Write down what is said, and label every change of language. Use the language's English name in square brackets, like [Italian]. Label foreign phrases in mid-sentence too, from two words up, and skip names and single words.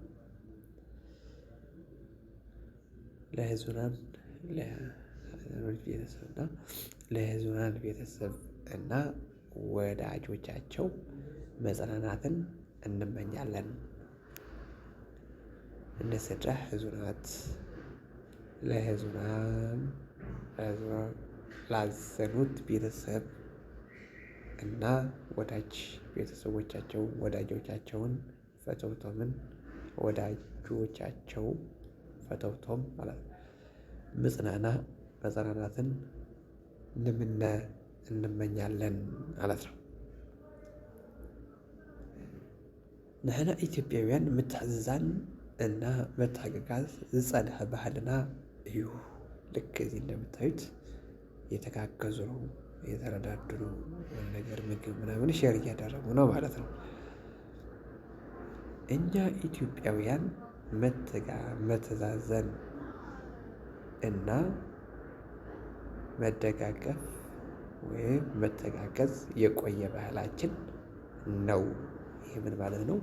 [Amharic] ለሕዙናን ቤተሰብ እና ወዳጆቻቸው መጽናናትን እንመኛለን። [Tigrinya] ነሰዳ ሕዙናት [Amharic] ለሕዙናን ላዘኑት ቤተሰብ እና ወዳጆቻቸውን ፈተውቶምን ፈተውቶም ማለት ነው መጽናናትን እንመኛለን ማለት ነው። [Tigrinya] ንሕና ኢትዮጵያውያን ምትሕዝዛን እና መተሓጋገዝ ዝጸንሐ ባህልና እዩ። [Amharic] ልክ እዚህ እንደምታዩት የተጋገዙ ነው፣ የተረዳዱ ነው። ነገር ምግብ ምናምን ሼር እያደረጉ ነው ማለት ነው። እኛ ኢትዮጵያውያን መተዛዘን እና መደጋገፍ ወይም መተጋገዝ የቆየ ባህላችን ነው። ይህ ምን ማለት ነው?